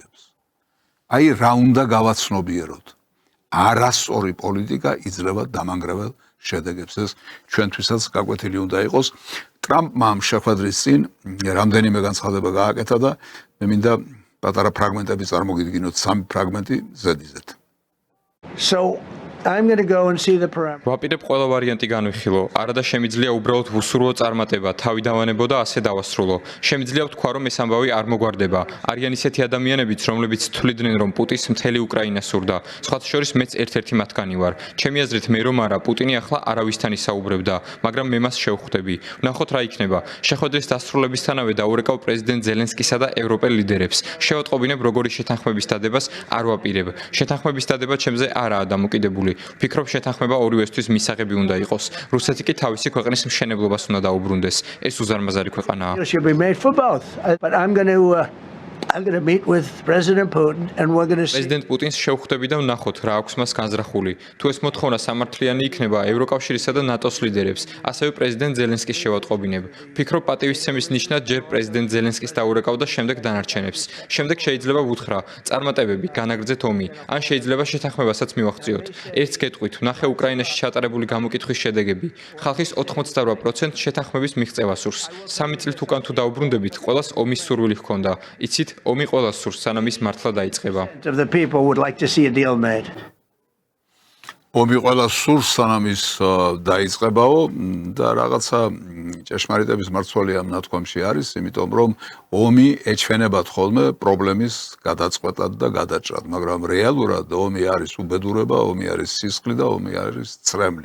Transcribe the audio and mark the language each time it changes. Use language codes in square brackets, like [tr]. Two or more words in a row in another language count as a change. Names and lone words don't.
[ka] აი რა უნდა გავაცნობიეროთ. არასწორი პოლიტიკა იძლევა დამანგრეველ შედეგებს. ეს ჩვენთვისაც გაკვეთილი უნდა იყოს. ტრამპმა ამ შეხვედრის წინ რამდენიმე განცხადება გააკეთა და მე მინდა პატარა ფრაგმენტები წარმოგიდგინოთ, 3 ფრაგმენტი ზედიზედ. [en] So I'm going to go and see the parameters. [ka] ვაპირებ ყველა ვარიანტი განვიხილო. არადა შემიძლია უბრალოდ ვუსურვო წარმატება, თავი დავანებო და ასე დავასრულო. შემიძლია ვთქვა, რომ ეს ამბავი არ მოგვარდება. არიან ისეთი ადამიანებიც, რომლებიც თვლიდნენ, რომ პუტინს მთელი უკრაინა სურდა. სხვათა შორის მეც ერთ-ერთი მათგანი ვარ. ჩემი აზრით, მე რომ არა, პუტინი ახლა არავისთან ისაუბრებდა, მაგრამ მე მას შევხვდები. ვნახოთ რა იქნება. შეხვედრის დასრულებისთანავე დაურეკავ პრეზიდენტ ზელენსკისა და ევროპელ ლიდერებს. შევატყობინებ, როგორი შეთანხმების დადებას არ ვაპირებ. შეთანხმების დადება ჩემზე არაა დამოკიდებული. ვფიქრობ, შეთანხმება ორივესთვის მისაღები უნდა იყოს. რუსეთი კი თავისი ქვეყნის მშენებლობას უნდა დაუბრუნდეს. ეს უზარმაზარი ქვეყანაა. [en] It should be made for both. But I'm going to meet with President Putin and we're going to see. [ka] პრეზიდენტ პუტინს შევხვდები და ვნახოთ რა აქვს მას განზრახული. თუ ეს მოთხოვნა სამართლიანი იქნება ევროკავშირისა და ნატოს ლიდერებს, ასევე პრეზიდენტ ზელენსკის შევატყობინებ. ვფიქრობ, პატივისცემის ნიშნად ჯერ პრეზიდენტ ზელენსკის დაურეკავ და შემდეგ დანარჩენებს. შემდეგ შეიძლება ვუთხრა, წარმატებები, განაგრძეთ ომი, ან შეიძლება შეთანხმებასაც მივახციოთ. ერთს გეტყვით, ვნახე უკრაინაში ჩატარებული გამოკითხვის შედეგები. ხალხის 88% შეთანხმების მიღწევა სურს. 3 წლით უკან თუ დაუბრუნდებით, ყველას ომის სურვილი ჰქონდა. იცით, ომი ყველას სურს, სანამ ის მართლა დაიწყება. [en] Of the people would like to see a deal made. [ka] ომი ყველას სურს, სანამ ის დაიწყებაო და რაღაცა ჭეშმარიტების მარცვალი ამ ნათქვამში არის, იმიტომ რომ ომი ეჩვენებათ ხოლმე პრობლემის გადაწყვეტად და გადაჭრად, მაგრამ რეალურად ომი არის უბედურება, ომი არის სისხლი და ომი არის წრემლი.